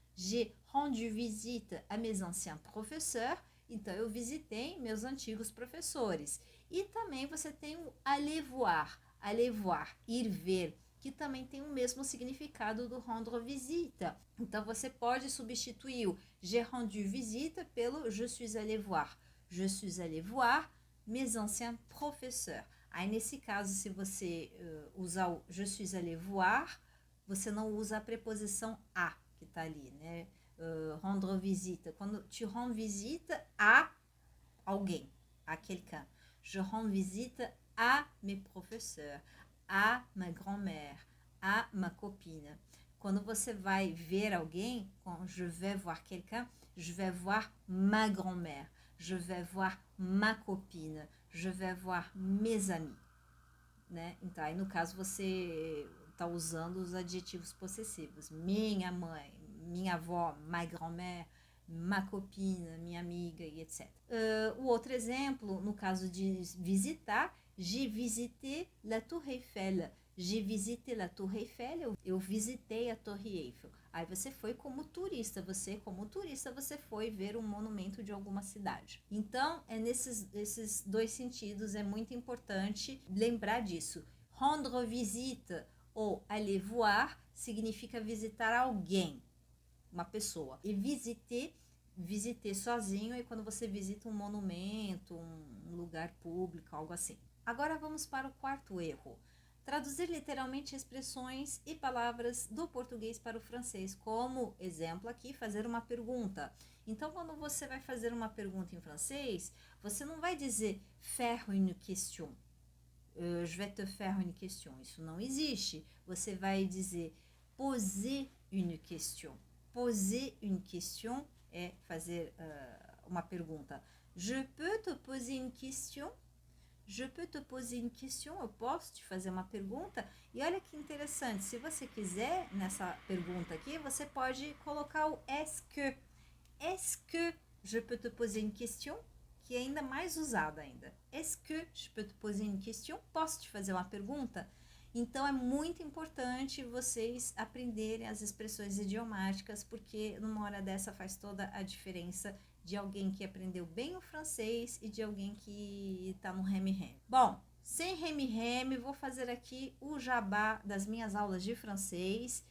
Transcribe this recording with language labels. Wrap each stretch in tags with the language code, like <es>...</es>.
<fr>J'ai rendu visite à mes anciens professeurs.</fr> <pt>Então, eu visitei meus antigos professores. E também você tem o</pt> <fr>aller voir,</fr> <pt>ir ver, que também tem o mesmo significado do rendre visite. Então, você pode substituir o</pt> <fr>j'ai rendu visite</fr> <pt>pelo</pt> <fr>je suis allé voir. Je suis allé voir mes anciens professeurs.</fr> <pt>Aí, nesse caso, se você usar o</pt> <fr>je suis allé voir,</fr> <pt>você não usa a preposição a, que está ali, né? Rendre visite. Quando tu rends visite a alguém,</pt> <fr>a quelqu'un. Je rends visite à mes professeurs, à ma grand-mère, à ma copine.</fr> <pt>Quando você vai ver alguém,</pt> <fr>quand je vais voir quelqu'un, je vais voir ma grand-mère, je vais voir ma copine, je vais voir mes amis, né?</fr> <pt>Então, aí no caso você está usando os adjetivos possessivos. Minha mãe, minha avó,</pt> <fr>ma grand-mère, ma copine,</fr> <pt>minha amiga e etc. O outro exemplo, no caso de visitar,</pt> <fr>j'ai visité la Tour Eiffel. J'ai visité la Tour Eiffel,</fr> <pt>eu visitei a Torre Eiffel. Aí você foi como turista, você foi ver um monumento de alguma cidade. Então, é nesses dois sentidos, é muito importante lembrar disso. Rendre visite ou aller voir significa visitar alguém, uma pessoa. E visiter sozinho é quando você visita um monumento, um lugar público, algo assim. Agora vamos para o quarto erro. Traduzir literalmente expressões e palavras do português para o francês. Como exemplo aqui, fazer uma pergunta. Então, quando você vai fazer uma pergunta em francês, você não vai dizer</pt> <fr>faire une question. Je vais te faire une question.</fr> <pt>Isso não existe. Você vai dizer</pt> <fr>poser une question. Poser une question</fr> <pt>é fazer uma pergunta.</pt> <fr>Je peux te poser une question? Je peux te poser une question?</fr> <pt>Eu posso te fazer uma pergunta? E olha que interessante, se você quiser, nessa pergunta aqui, você pode colocar o</pt> <fr>est-ce que. Est-ce que je peux te poser une question?</fr> <pt>Que é ainda mais usado ainda.</pt> <fr>Est-ce que je peux te poser une question?</fr> <pt>Posso te fazer uma pergunta? Então, é muito importante vocês aprenderem as expressões idiomáticas, porque numa hora dessa faz toda a diferença de alguém que aprendeu bem o francês e de alguém que está no reme-reme. Bom, sem reme-reme, vou fazer aqui o jabá das minhas aulas de francês.</pt>